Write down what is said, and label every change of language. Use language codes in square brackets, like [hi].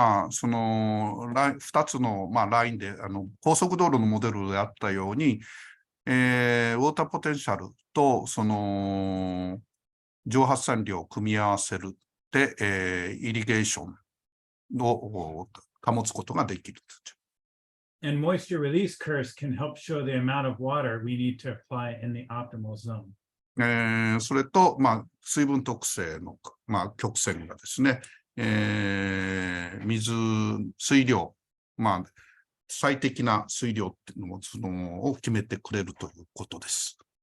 [ja] その2つの、ラインで高速道路のモデルであったように、ウォーターポテンシャルとその蒸発散量を組み合わせるで、イリゲーションを保つことができる。 [en] And moisture release curves can help show the amount of water we need to apply in the optimal zone. [ja] それと、水分特性の、曲線がですね、水量、最適な水量っていうのを決めてくれるということです。